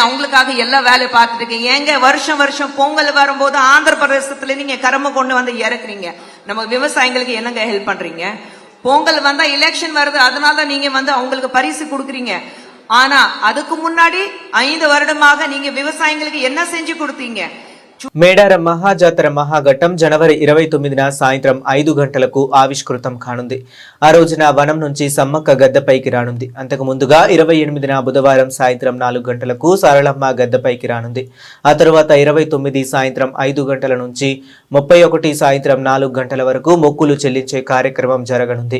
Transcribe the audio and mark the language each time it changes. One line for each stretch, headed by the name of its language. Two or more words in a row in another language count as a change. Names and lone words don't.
Tamil: அவங்களுக்காக எல்லா வேலையை பார்த்துட்டு இருக்கேன். ஏங்க வருஷம் வருஷம் பொங்கல் வரும்போது ஆந்திர பிரதேசத்துல நீங்க கரும்பு கொண்டு வந்து இறக்குறீங்க. நம்ம விவசாயிகளுக்கு என்னங்க ஹெல்ப் பண்றீங்க? பொங்கல் வந்தா எலெக்ஷன் வருது, அதனால நீங்க வந்து அவங்களுக்கு பரிசு கொடுக்குறீங்க. ஆனா அதுக்கு முன்னாடி 5 வருடமாக நீங்க விவசாயிகளுக்கு என்ன செஞ்சு கொடுத்தீங்க?
Telugu: మేడారం మహాజాతర మహాఘట్టం జనవరి 29న సాయంత్రం 5 గంటలకు ఆవిష్కృతం కానుంది. ఆ రోజున వనం నుంచి సమ్మక్క గద్దెపైకి రానుంది. అంతకు ముందుగా 28న బుధవారం సాయంత్రం 4 గంటలకు సారళమ్మ గద్దెపైకి రానుంది. ఆ తర్వాత 29 సాయంత్రం 5 గంటల నుంచి 31 సాయంత్రం 4 గంటల వరకు మొక్కులు చెల్లించే కార్యక్రమం జరగనుంది.